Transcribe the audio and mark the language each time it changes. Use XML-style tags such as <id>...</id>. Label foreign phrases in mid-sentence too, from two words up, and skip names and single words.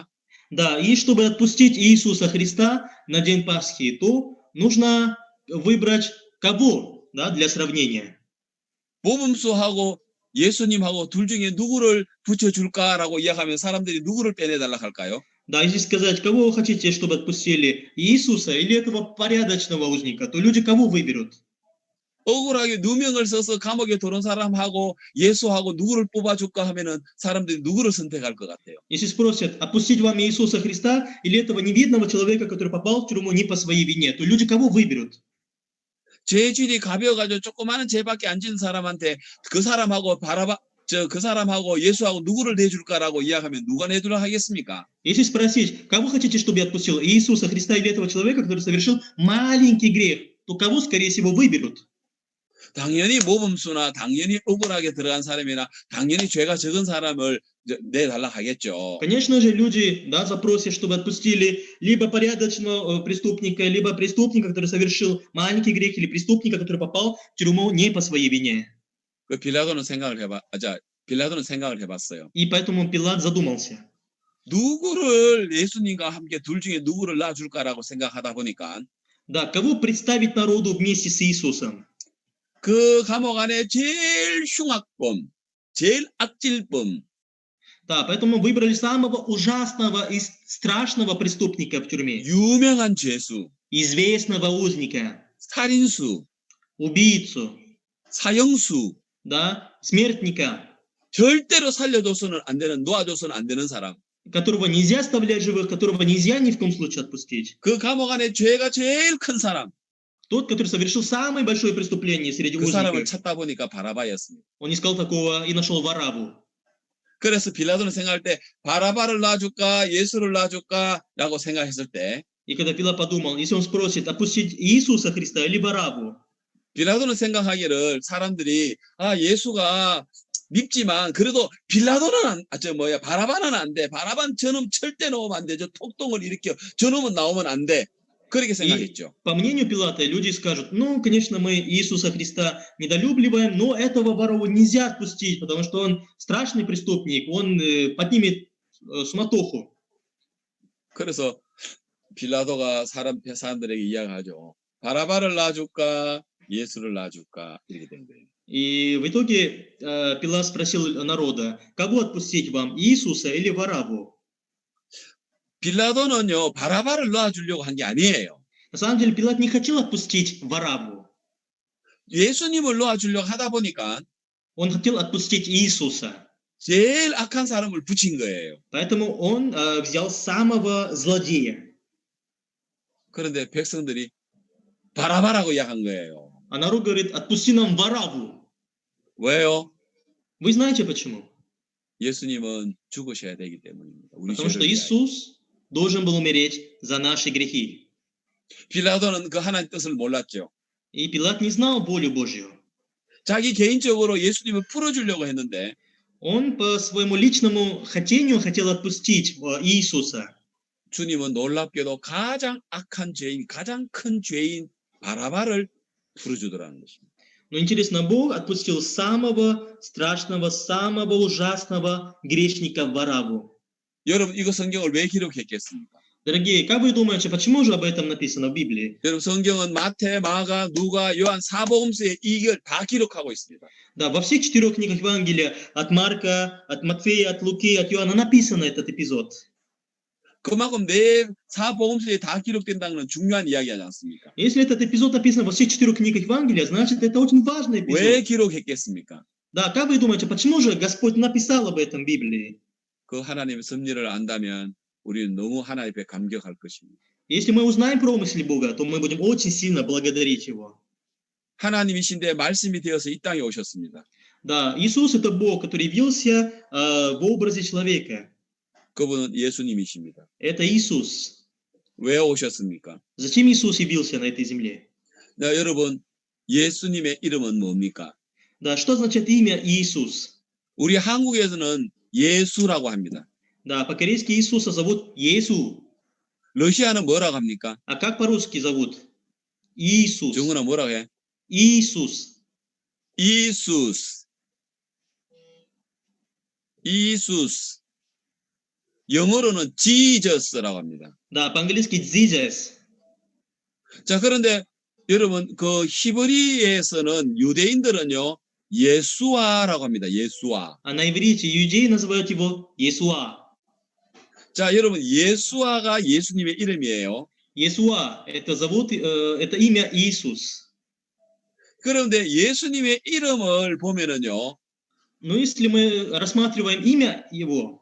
<ru>Да, и чтобы отпустить Иисуса Христа на день Пасхи, то нужно выбрать кого, да, для сравнения.</ru> <ko>모범수하고 예수님하고 둘 중에 누구를 붙여줄까라고 이야기하면 사람들이 누구를 빼내달라 할까요?</ko> <ru>Да, если сказать, кого вы хотите, чтобы отпустили, Иисуса или этого порядочного узника, то люди кого выберут?</ru> <ko>억울하게 누명을 써서 감옥에 들어온 사람하고 예수하고 누구를 뽑아줄까 하면은 사람들이 누구를 선택할 것 같아요.</ko> <ru>Если спросят, отпустить вам Иисуса Христа или этого невидного человека, который попал в тюрьму не по своей вине, то люди кого выберут?</ru> <ko>죄질이 가벼워가지고 조그마한 죄밖에 안 지은 사람한테 그 사람하고 그 사람하고 예수하고 누구를 내줄까라고 이야기하면 누가 내두라 하겠습니까?</ko> <ru>Если спросить, кого хотите, чтобы я отпустил, Иисуса Христа или этого человека, который совершил маленький грех, то кого, скорее всего, выберут?</ru> <ko>당연히 모범수나 당연히 억울하게 들어간 사람이나 당연히 죄가 적은 사람을 내달라 하겠죠.</ko> <ru>Конечно же, люди, да, запросят, чтобы отпустили либо порядочного преступника, либо преступника, который совершил маленький грех, или преступника, который попал в тюрьму не по своей вине.</ru> <ko>빌라도는 생각을 해봤어요.</ko> <ru>И поэтому Пилат задумался.</ru> <ko>누구를 예수님과 함께 둘 중에 누구를 놔줄까라고 생각하다 보니까</ko> <ru>Да, кого представить народу вместе с Иисусом?</ru> <ko>그 감옥 안에 제일 흉악범, 제일 악질범.</ko> <ru>Да, поэтому выбрали самого ужасного и страшного преступника в тюрьме.</ru> <ko>유명한 죄수,</ko> <ru>известного узника,</ru> <ko>살인수,</ko> <ru>убийцу,</ru> <ko>사형수,</ko> <ru>да, смертника,</ru> <ko>절대로 살려줘서는 안 되는, 놓아줘서는 안 되는 사람.</ko> <ru>которого нельзя оставлять живых, которого нельзя ни в коем случае отпустить.</ru> <ko>그 감옥 안에 죄가 제일 큰 사람.</ko> <ru>Тот, который совершил самое большое преступление среди</ru> <ko>그 사람을</ko> <ru>узников.</ru> <ko>찾다 보니까 바라바였습니다.</ko> <ru>Он искал такого и нашел Вараву.</ru> <ko>그래서 빌라도는 생각할 때 바라바를 놔줄까 예수를 놔줄까라고 생각했을 때</ko> <ru>И когда Пилат подумал, если он спросит, отпустить Иисуса Христа или Вараву,</ru> <ko>빌라도는 생각하기를 사람들이 예수가 밉지만 그래도 빌라도는 바라바는 안 돼. 바라바는 저놈 절대 넣으면 안 돼. 저 폭동을 일으켜. 저놈은 나오면 안 돼. 그렇게 생각했죠.</ko> <ru>По мнению Пилата, люди скажут, ну, конечно, мы Иисуса Христа недолюбливаем, но этого Вараву нельзя отпустить, потому что он страшный преступник, он поднимет суматоху.</ru> <ko>그래서 빌라도가 사람들에게 이야기하죠. 바라바를 놔줄까, 예수를 놔줄까 이렇게 된 거예요.</ko> <ru>И в итоге Пилат спросил народа, кого отпустить вам, Иисуса или Вараву?</ru> <ko>빌라도는요, 바라바를 놔주려고 한 게 아니에요.</ko> <ru>На самом деле Пилат не хотел отпустить Вараву.</ru> <ko>예수님을 놔주려고 하다 보니까</ko> <ru>Он хотел отпустить Иисуса.</ru> <ko>제일 악한 사람을 붙인 거예요.</ko> <ru>Поэтому он взял самого злодея.</ru> <ko>그런데 백성들이 바라바라고 이야기한 거예요.</ko> <ru>А народ говорит, отпусти нам Вараву.</ru> <ko>왜요?</ko> <ru>Вы знаете почему?</ru> <ko>예수님은 죽으셔야 되기 때문입니다. 우리</ko> <ru>Потому что</ru> <ko>죄를 위하여.</ko> <ru>Иисус должен был умереть за наши грехи.</ru> <ko>빌라도는 그 하나님 뜻을 몰랐죠.</ko> <ru>И Пилат не знал волю Божью.</ru> <ko>자기 개인적으로 예수님을 풀어주려고 했는데</ko> <ru>Он по своему личному хотению хотел отпустить Иисуса.</ru> <ko>주님은 놀랍게도 가장 악한 죄인, 가장 큰 죄인 바라바를 풀어주더라는 것입니다.</ko> <ru>Но интересно, Бог отпустил самого страшного, самого ужасного грешника Вараву.</ru> <ko>여러분 이거 성경을 왜 기록했겠습니까?</ko> <ru>Дорогие, как вы думаете, почему же об этом написано в Библии?</ru> <ko>여러분 성경은 마태, 마가, 누가, 요한 사복음서의 이걸 다 기록하고 있습니다.</ko> <ru>Да, во всех 4 книгах Евангелия, от Марка, от Матфея, от Луки, от Иоанна, написан этот эпизод.</ru> <ko>그만큼 내 사복음서에 다 기록된다는 건 중요한 이야기하지 않습니까?</ko> <ru>Если этот эпизод написан во всех 4 книгах Евангелия, значит, это очень важный</ru> <ko>왜</ko> <ru>эпизод.</ru> <ko>기록했겠습니까?</ko> <ru>Да, как вы думаете, почему же Господь написал об этом в Библии?</ru> <ko>그 하나님의 섭리를 안다면 우리는 너무 하나님 앞에 감격할 것입니다.</ko> <ru>Если мы узнаем промысел Бога, то мы будем очень сильно благодарить Его.</ru> <ko>하나님이신데 말씀이 되어서 이 땅에 오셨습니다.</ko> <ru>Да, Иисус – это Бог, который явился в образе человека.</ru> <ko>그분은 예수님이십니다.</ko> <ru>Это Иисус.</ru> <ko>왜 오셨습니까?</ko> <ru>Зачем Иисус явился на этой земле?</ru> <ko>자, 여러분, 예수님의 이름은 뭡니까?</ko> <ru>Да, что значит имя Иисус?</ru> <ko>우리 한국에서는 예수라고 합니다.</ko> <ru>Да, по-корейски Иисуса зовут Иесу.</ru> <ko>러시아는 뭐라고 합니까?</ko> <ru>А как по-русски зовут? Иисус.</ru> <ko>정은아 뭐라고 해?</ko> <ru>Иисус.</ru> <ko>이수스. 이수스. 영어로는 지저스라고 합니다. Да, по-английски Jesus. 자, 그런데 여러분, 그 히브리에서는 유대인들은요, 예수아라고 합니다. 예수아.</ko> <ru>А на иврите иудеи называют его Иесуа.</ru> <ko>자, 여러분, 예수아가 예수님의 이름이에요.</ko> <ru>Иесуа – это имя Иисус.</ru> <ko>그런데 예수님의 이름을 보면은요,</ko> <ru>Но если мы рассматриваем имя его,</ru>